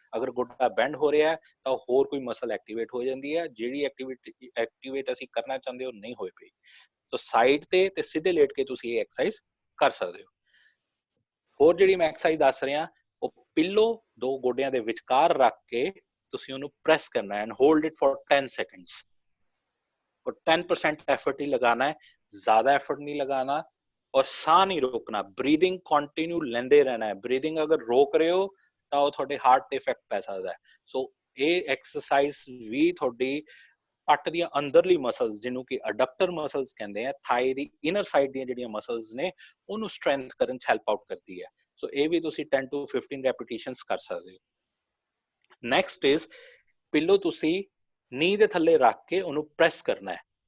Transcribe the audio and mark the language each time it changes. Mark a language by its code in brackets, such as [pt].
[pa] ਅਗਰ ਗੋਡਾ ਬੈਂਡ ਹੋ ਰਿਹਾ ਹੈ ਤਾਂ ਹੋਰ ਕੋਈ ਮਸਲ ਐਕਟੀਵੇਟ ਹੋ ਜਾਂਦੀ ਹੈ, ਜਿਹੜੀ ਐਕਟੀਵੇਟ ਅਸੀਂ ਕਰਨਾ ਚਾਹੁੰਦੇ ਹੋ ਨਹੀਂ ਹੋਏ ਪਈ। ਸੋ ਸਾਈਡ ਤੇ ਸਿੱਧੇ ਲੇਟ ਕੇ ਤੁਸੀਂ ਇਹ ਐਕਸਰਸਾਈਜ਼ ਕਰ ਸਕਦੇ ਹੋ। ਹੋਰ ਜਿਹੜੀ ਮੈਂ ਐਕਸਰਸਾਈਜ਼ ਦੱਸ ਰਿਹਾ, ਉਹ ਪਿੱਲੋ ਦੋ ਗੋਡਿਆਂ ਦੇ ਵਿਚਕਾਰ ਰੱਖ ਕੇ ਤੁਸੀਂ ਉਹਨੂੰ ਪ੍ਰੈਸ ਕਰਨਾ ਹੈ [en] And hold it for 10 seconds। [hi] और 10% एफर्ट ही लगाना है, ज्यादा एफर्ट नहीं लगाना और साह नहीं रोकना। ब्रीदिंग कंटिन्यू लेंदे रहना है। ब्रीदिंग अगर रोक रहे हो [pa] ਤਾਂ ਉਹ ਤੁਹਾਡੇ ਹਾਰਟ ਤੇ ਇਫੈਕਟ ਪੈ ਸਕਦਾ ਹੈ। ਸੋ ਇਹ ਐਕਸਰਸਾਈਜ਼ ਵੀ ਤੁਹਾਡੀ ਪੱਟ ਦੀਆਂ ਅੰਦਰਲੀ ਮਸਲਸ, ਜਿਹਨੂੰ ਕਿ ਅਡਕਟਰ ਮਸਲਸ ਕਹਿੰਦੇ ਆ, ਥਾਈ ਦੀ ਇਨਰ ਸਾਈਡ ਦੀਆਂ ਜਿਹੜੀਆਂ ਮਸਲਸ ਨੇ ਉਹਨੂੰ ਸਟਰੈਂਥ ਕਰਨ ਚ ਹੈਲਪ ਆਊਟ ਕਰਦੀ ਹੈ। ਸੋ ਇਹ ਵੀ ਤੁਸੀਂ 10 to 15 ਰੈਪੀਟੇਸ਼ਨਸ ਕਰ ਸਕਦੇ ਹੋ। ਨੈਕਸਟ ਇਜ਼ ਪਿੱਲੋ ਤੁਸੀਂ ਨੀ ਦੇ ਥੱਲੇ ਰੱਖ ਕੇ ਉਹਨੂੰ ਪ੍ਰੈਸ ਕਰਨਾ ਹੈ।